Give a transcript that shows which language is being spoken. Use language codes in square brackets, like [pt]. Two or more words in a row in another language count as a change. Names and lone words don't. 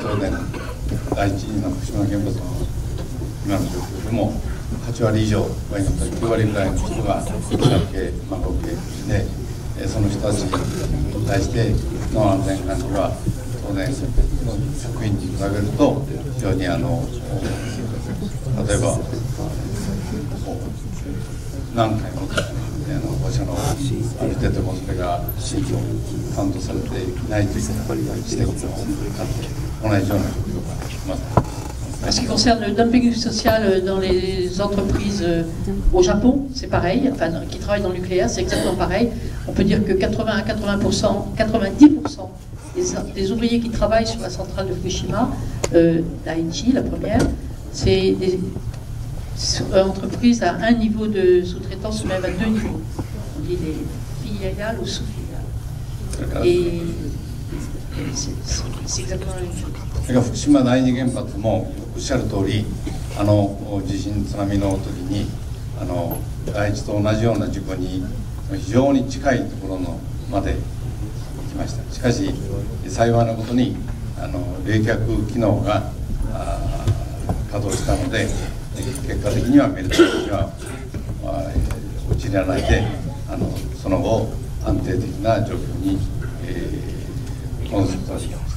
[ja] 東電第一の福島原発の今の状況でも8割以上、場合によっては9割ぐらいの人が比較系、合計で、その人たちに対しての安全管理は東電の職員に比べると非常に例えば何回も放射能を浴びててもそれが慎重にカウントされていないという指摘もあって同じようなことがあります。 [fr] En ce qui concerne le dumping social dans les entreprises au Japon, c'est pareil, enfin qui travaillent dans le nucléaire, c'est exactement pareil. On peut dire que 80 à 90% des ouvriers qui travaillent sur la centrale de Fukushima, Daiichi, la première, c'est des entreprises à un niveau de sous-traitance, même à 2 niveaux. On dit des filiales ou sous-filiales. Et c'est exactement la même chose. [ja] 福島第二原発もおっしゃる通り、地震津波の時に第一と同じような事故に非常に近いところのまで来ました。しかし幸いなことに冷却機能が稼働したので、結果的にはメルトには陥らないで、その後安定的な状況に戻すことができました。